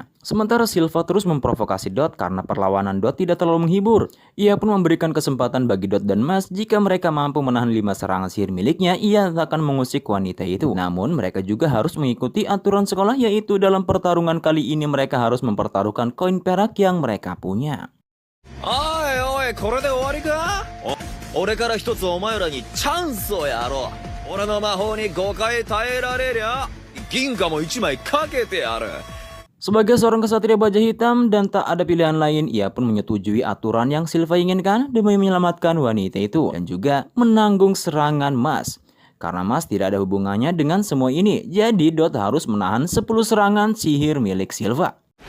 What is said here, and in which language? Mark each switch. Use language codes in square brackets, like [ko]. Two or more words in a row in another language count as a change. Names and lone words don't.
[id] Sementara Silva terus memprovokasi Dot karena perlawanan Dot tidak terlalu menghibur. Ia pun memberikan kesempatan bagi Dot dan Mas jika mereka mampu menahan 5 serangan sihir miliknya, ia akan mengusik wanita itu. Namun mereka juga harus mengikuti aturan sekolah, yaitu dalam pertarungan kali ini mereka harus mempertaruhkan koin perak yang mereka punya. [ja] これで終わりか？俺から一つお前らにチャンスをやろう。俺の魔法に5回耐えられりゃ銀貨も1枚かけてやる。 [id] Sebagai seorang kesatria baja hitam dan tak ada pilihan lain, ia pun menyetujui aturan yang Silva inginkan demi menyelamatkan wanita itu dan juga menanggung serangan Mas. Karena Mas tidak ada hubungannya dengan semua ini, jadi Dot harus menahan 10 serangan sihir milik Silva.